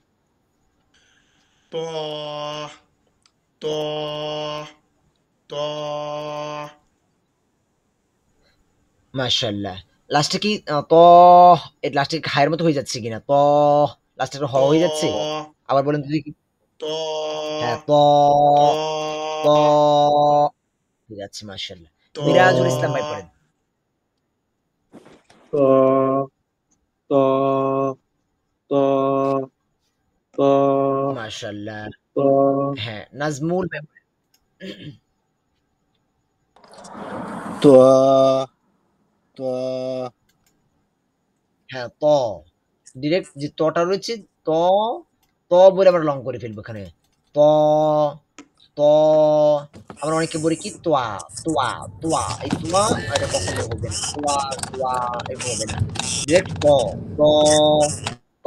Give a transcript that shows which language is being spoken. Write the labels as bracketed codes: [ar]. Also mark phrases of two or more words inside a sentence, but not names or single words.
[bn] ত ত ত [ar] ما شاء الله. [bn] লাস্টে কি ত এর লাস্টে হায়ের মতো হয়ে যাচ্ছে কিনা? ত লাস্টে হ হয়ে যাচ্ছে? আবার বলেন তো দেখি। ত হ্যাঁ, ত ত হয়ে যাচ্ছে, [ar] ما شاء الله. [bn] ত মিরাজুল ইসলাম ভাই পড়েন। ত ত ত ত [ar] ما شاء الله. [bn] ত হ্যাঁ, নাজমুল ভাই পড়েন। তো তো হ্যাঁ, ত ডিরেক্ট যে তটা রয়েছে, ত ত বলে আমরা লং করে ফেলবো এখানে। ত ত আমরা অনেকে বলি কি তোয়া তোয়া তোয়া, এই তোয়া এটা কখনো হবে না, তোয়া তোয়া এরকম হবে না, ডিরেক্ট ত ত ত।